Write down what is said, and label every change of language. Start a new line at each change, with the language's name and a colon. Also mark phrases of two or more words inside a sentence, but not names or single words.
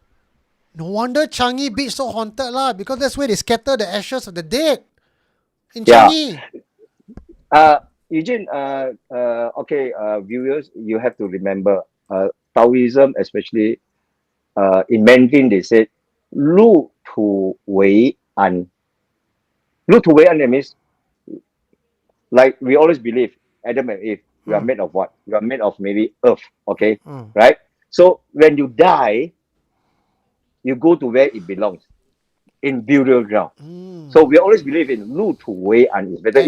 English: No wonder Changi Beach so haunted lah, because that's where they scatter the ashes of the dead in Yeah. Changi. Eugene, okay, viewers, you have to remember, Taoism, especially in Mandarin, they said,
Chinese: "落土为安." 落土为安,
English: that means, like we always believe, Adam and Eve, we are Mm. made of what? We are made of maybe earth, okay? Mm. Right? So when you die, you go to where it belongs, in burial ground. Mm. So we always believe in
Chinese: 落土为安
English: is better.